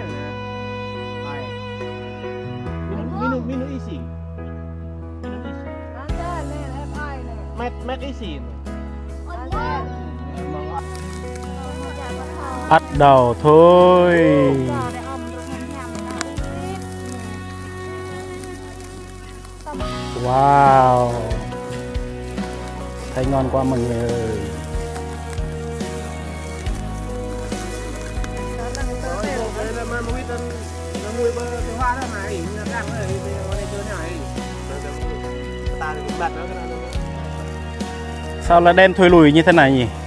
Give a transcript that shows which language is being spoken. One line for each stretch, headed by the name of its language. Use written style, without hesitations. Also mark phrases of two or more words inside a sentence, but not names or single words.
Vietnamese: Này.
Indonesian: Minum isi. Minum isi. Met isi.
Vietnamese: Bắt đầu thôi. Wow. Thấy ngon quá mọi người ơi. Sao lại đen thui lùi như thế này nhỉ?